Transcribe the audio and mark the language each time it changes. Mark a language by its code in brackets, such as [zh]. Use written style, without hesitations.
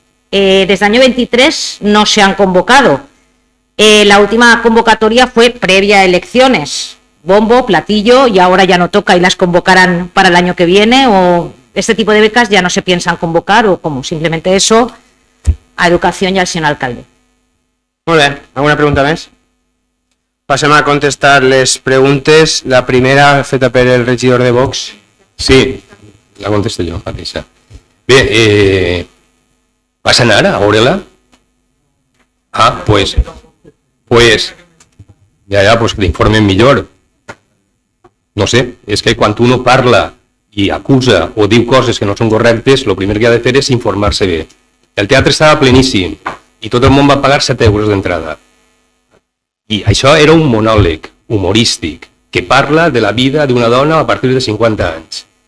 [es] Desde el año 23 no se han convocado. La última convocatoria fue previa a elecciones. Bombo, platillo, y ahora ya no toca y las convocarán para el año que viene, o este tipo de becas ya no se piensan convocar, o como simplemente eso, a educación y al señor alcalde. [ca] Molt bé, alguna pregunta més? Passem a contestar les preguntes. La primera feta per el regidor de Vox. Sí, la contesto jo, mateixa. Bé, vas anar a veure-la? Ah, pues ja, pues que l'informen millor. No sé, és que quan uno parla i acusa o diu coses que no són correctes, el primer que ha de fer és informar-se bé. El teatre estava pleníssim i tot el món va pagar 7 euros d'entrada. I això era un monòleg humorístic que parla de la vida d'una dona a partir de 50 anys.